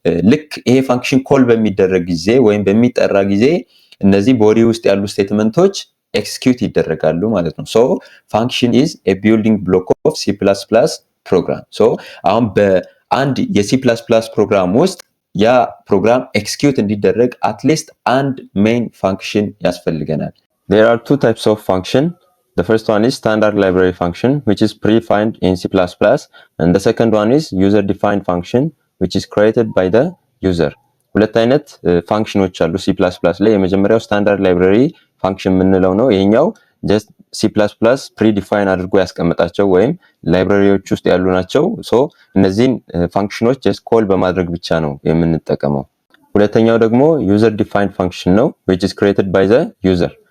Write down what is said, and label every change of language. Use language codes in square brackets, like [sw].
[am] ልክ ይሄ ፋንክሽን ኮል በሚደረግ ጊዜ ወይም በሚጠራ ጊዜ እነዚህ ቦዲ ውስጥ ያሉ ስቴትመንቶች ኤክስኪዩት ይደረጋሉ ማለት ነው። [en] ሶ ፋንክሽን ኢዝ ኤ ቢልዲንግ ብሎክ ኦፍ C++ ፕሮግራም። [am] ሶ አሁን በአንድ የC++ ፕሮግራም ውስጥ ያ ፕሮግራም ኤክስኪዩት እንዲደረግ አትሊስት አንድ ሜን ፋንክሽን ያስፈልገናል። [en] There are two types of function. The first one is standard library function which is predefined in C++, and the second one is user defined function which is created by the user. [am] ሁለት አይነት ፋንክሽኖች አሉ C++ ላይ። የመጀመሪያው ስታንዳርድ ላይብራሪ ፋንክሽን የምንለው ነው። ይሄኛው ጀስት C++ ፕሪዲፋይን አድርጎ ያስቀመጣቸው ወይም ላይብራሪዎች ውስጥ ያሉ ናቸው። ሶ እነዚህን ፋንክሽኖች ጀስት ኮል በማድረግ ብቻ ነው የምንጠቀመው። ሁለተኛው ደግሞ ዩዘር ዲፋይንድ ፋንክሽን ነው [en] which is created by the user.